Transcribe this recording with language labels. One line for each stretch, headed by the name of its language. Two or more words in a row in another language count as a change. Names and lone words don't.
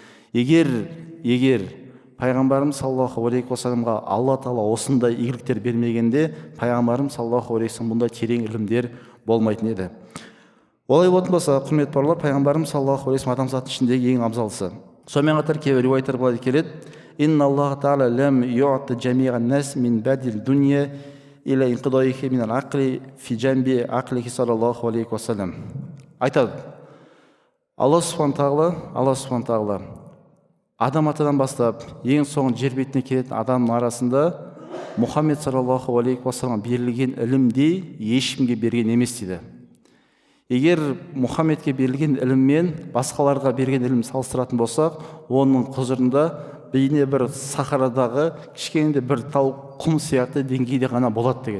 Kazakh: Егер пайғамбарымыз
Arabic: صلى الله عليه وسلم
Kazakh: Алла тағала осындай игіліктер бермегенде, пайғамбарымыз
Arabic: صلى الله عليه وسلم
Kazakh: бұндай терең ілімдер болмайтын еді. Олай болатын болса, құрметті бауырлар, пайғамбарымыз
Arabic: صلى الله عليه وسلم
Kazakh: адамзат ішіндегі ең абзалысы. Сонымен қатар кейбір риуаяттар былай келеді:
Arabic: إن الله تعالى لم يؤت جميع الناس من بدء الدنيا إلى انقضائها من العقل في جنب عقله صلى الله عليه وسلم.
Kazakh: Айтады, Алла субхана тағала адам атадан бастап ең соңғы жер бетіне келетін адамның арасында Мұхаммед
Arabic: صلى الله عليه وسلم
Kazakh: берілген ілімдей ешкімге берген емес дейді. Егер Мұхаммедке берілген ілім мен басқаларға берген ілім салыстыратын болсақ, оның құзырында бейне бір сахарадағы кішкене бір тау құм сияқты деңгейде ғана болады деген.